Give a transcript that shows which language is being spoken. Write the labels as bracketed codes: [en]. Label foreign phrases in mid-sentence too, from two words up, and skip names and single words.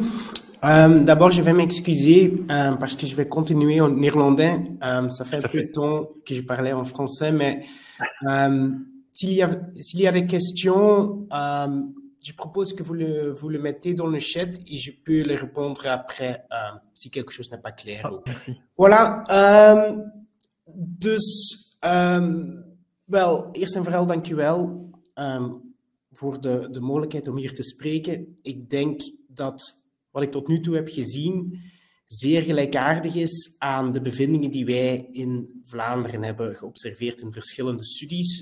[fr] D'abord, je vais m'excuser parce que je vais continuer en néerlandais. Ça fait un peu de temps que je parlais en français, mais s'il y a des questions, je propose que vous le mettez dans le chat et je peux les répondre après si quelque chose n'est pas clair. Merci. Voilà. [nl] Dus, eerst en vooral dank u wel voor de mogelijkheid om hier te spreken. Ik denk dat wat ik tot nu toe heb gezien zeer gelijkaardig is aan de bevindingen die wij in Vlaanderen hebben geobserveerd in verschillende studies.